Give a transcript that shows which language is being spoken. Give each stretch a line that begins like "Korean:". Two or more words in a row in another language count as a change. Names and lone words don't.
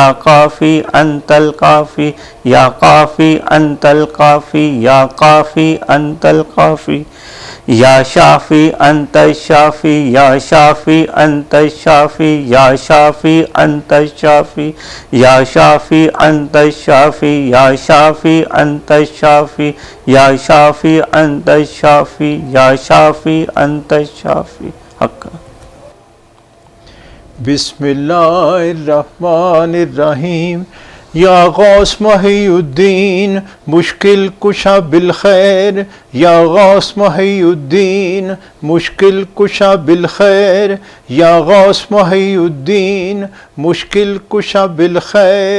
Arabic: کافی انت القافی یا کافی انت القافی یا کافی انت القافی یا شافی انت الشافی یا شافی انت الشافی یا شافی انت الشافی یا شافی انت الشافی یا شافی انت الشافی یا شافی انت الشافی یا شافی انت الشافی. حق. بسم اللہ الرحمن الرحیم.
Urdu: یا غوث محی الدین مشکل کشا بالخیر. یا غوث محی الدین مشکل کشا بالخیر. یا غوث محی الدین مشکل کشا بالخیر.